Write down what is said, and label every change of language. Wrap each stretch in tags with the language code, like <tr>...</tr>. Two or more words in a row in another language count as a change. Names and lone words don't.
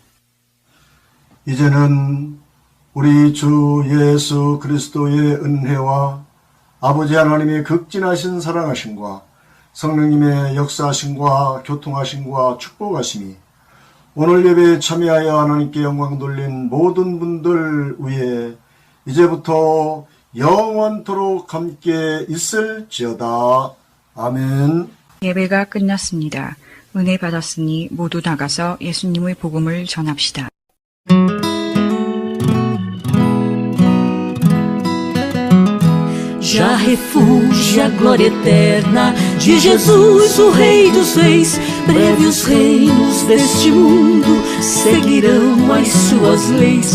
<ko>이제는 우리 주 예수 그리스도의 은혜와 아버지 하나님의 극진하신 사랑하심과 성령님의 역사하심과 교통하심과 축복하심이 오늘 예배에 참여하여 하나님께 영광 돌린 모든 분들 위에 이제부터 영원토록 함께 있을지어다. 아멘. 예배가 끝났습니다. 은혜 받았으니 모두 나가서 예수님의 복음을 전합시다.</ko> <pt>Já refugia a glória eterna de Jesus, o Rei dos Reis. Breve os reinos deste mundo seguirão as suas leis.</pt>